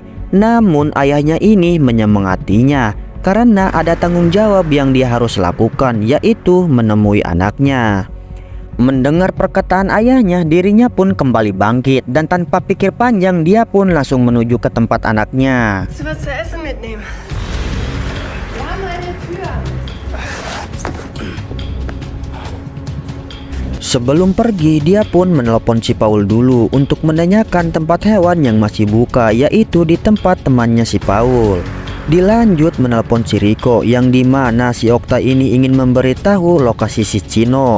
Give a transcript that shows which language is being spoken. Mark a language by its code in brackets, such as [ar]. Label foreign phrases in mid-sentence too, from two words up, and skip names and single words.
[id] Namun ayahnya ini menyemangatinya karena ada tanggung jawab yang dia harus lakukan, yaitu menemui anaknya. Mendengar perkataan ayahnya, dirinya pun kembali bangkit dan tanpa pikir panjang dia pun langsung menuju ke tempat anaknya. [de] Was zu essen mitnehmen? Wir haben eine Tür. [id] Sebelum pergi, dia pun menelpon si Paul dulu untuk menanyakan tempat hewan yang masih buka, yaitu di tempat temannya si Paul. Dilanjut menelpon si Rico, yang dimana si Okta ini ingin memberitahu lokasi si Chino.